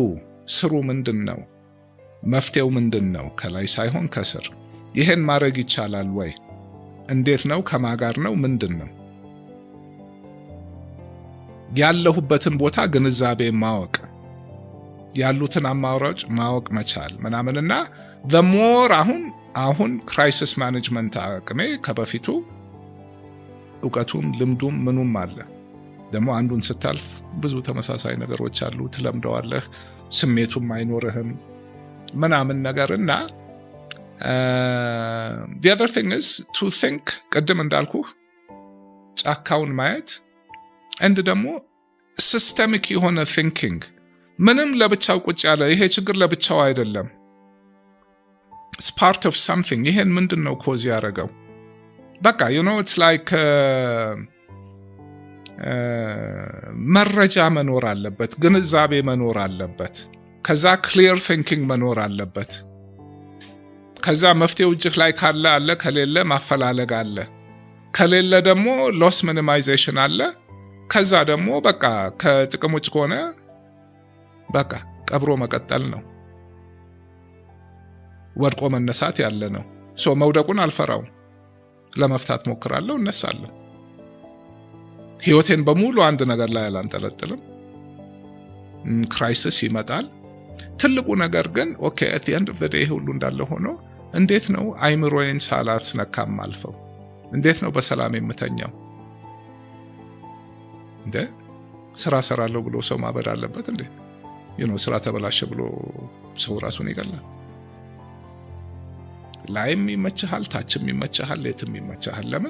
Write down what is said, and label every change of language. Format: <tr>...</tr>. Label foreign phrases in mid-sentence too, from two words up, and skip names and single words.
<am>ስሩ ምንድነው? መፍትሄው ምንድነው? ከላይ ሳይሆን ከስር። ይሄን ማድረግ ይቻላል ወይ? እንዴት ነው? ከማጋር ነው? ምንድነው? ያለሁበትን ቦታ ግንዛቤ ማወቅ፣ ያሉትን አማራጭ ማወቅ መቻል ምናምንና</am> <en>the more</en> <am>አሁን</am> <en>crisis management</en> <am>አቅሜ ከበፊቱ እውቀቱም ልምዱም ምኑም አለ። ደግሞ አንዱን ስታልፍ ብዙ ተመሳሳይ ነገሮች አሉ፣ ትለምደዋለህ፣ ስሜቱም አይኖርህም ምናምን ነገርና</am> <en>the other thing is to think</en> <am>ቅድም እንዳልኩህ ጫካውን ማየት and ደግሞ ሲስተሚክ የሆነ ቲንኪንግ። ምንም ለብቻው ቁጭ ያለ ይሄ ችግር ለብቻው አይደለም።</am> <en>it's part of something።</en> <am>ይሄን ምንድነው ኮዝ ያደረገው? በቃ</am> <en>it's like</en> <am>መረጃ መኖር አለበት፣ ግንዛቤ መኖር አለበት፣ ከዛ</am> <en>clear thinking</en> <am>መኖር አለበት። ከዛ መፍትሄው እጅህ ላይ ካለ አለ፣ ከሌለ ማፈላለግ አለ፣ ከሌለ ደግሞ</am> <en>loss minimization</en> <am>አለ። ከዛ ደግሞ በቃ ከጥቅም ውጭ ከሆነ በቃ ቀብሮ መቀጠል ነው፣ ወድቆ መነሳት ያለ ነው። መውደቁን አልፈራው፣ ለመፍታት ሞክራለሁ፣ እነሳለሁ። ህይወቴን በሙሉ አንድ ነገር ላይ አላንጠለጥልም። ክራይሲስ ይመጣል። ትልቁ ነገር ግን ኦኬ</am> <en>at the end of the day</en> <am>ሁሉ እንዳለ ሆኖ እንዴት ነው አይምሮዬን ሳላስነካም አልፈው? እንዴት ነው በሰላም የምተኛው? ስራ ሰራለሁ ብሎ ሰው ማበድ አለበት እንዴ? ስራ ተበላሸ ብሎ ሰው ራሱን ይገላል? ላይም ይመችሃል፣ ታችም ይመችሃል፣ የትም ይመችሃል። ለምን?</am>